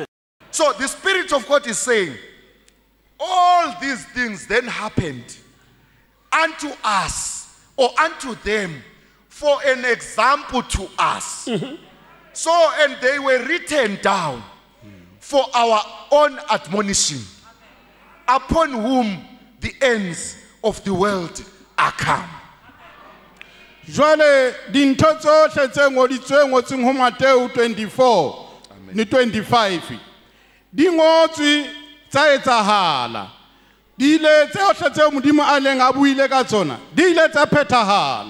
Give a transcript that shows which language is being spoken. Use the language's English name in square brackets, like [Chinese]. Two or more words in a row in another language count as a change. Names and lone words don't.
[English] So the Spirit of God is saying, all these things then happened unto us, or unto them, for an example to us. So, and they were written down for our own admonition, upon whom the ends of the world are come. [Southern Sotho] Jwale dintho tsohle tse ngoditsweng ngotseng ho Mateo 24 le 25 di ngotswe tsa etsahala, di ile tsohle tse Modimo a leng a buile ka tsona di ile tsa phethahala.